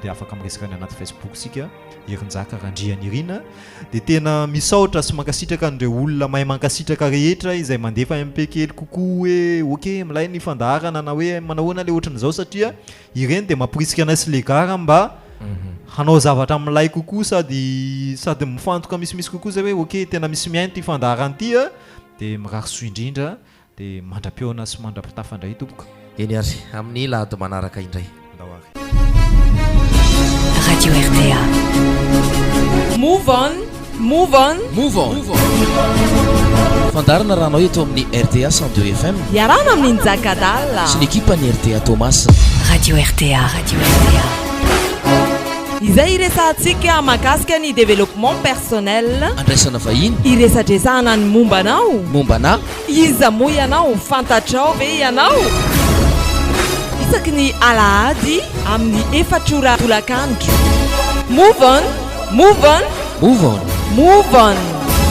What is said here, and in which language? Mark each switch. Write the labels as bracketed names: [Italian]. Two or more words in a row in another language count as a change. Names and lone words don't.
[Malagasy] dia afaka miresaka ny anaty Facebook sika Irinjaka Randrianirina dia tena misaotra sy mankasitraka an'ireo olona mahay mankasitraka rehetra izay mandefa MP kely kokoa hoe ok milay ny fandaharana na hoe manahoana le ohatran'izao satria ireny dia mampirisika anay sy legara mba hanao zavatra milay kokoa sady mifantoka misimisy kokoa zay hoe ok tena misy miaino ty fandaharana ty dia mirahaso indrindra dia mandra-piona sy mandra-pitafandray tompoka eny ary amin'ny lahady manaraka indray Radio RTA. [English] Move on, move on, move on. [Malagasy] Fandarana raha anao eto amin'ny RTA 102 FM. Iarana amin'ny Njakadala. Sy ny ekipany RTA Thomas. Radio RTA, Radio RTA. Izay iresantsika mahakasika ny [French] développement personnel. [Malagasy] Andraisana vahiny. Iresadresahana ny mombanao. Mombana. Iza moa ianao, fantatrao ve ianao? Isaky ny alahady amin'ny 4 tolakandro. [English] Move on, move on, move on, move on.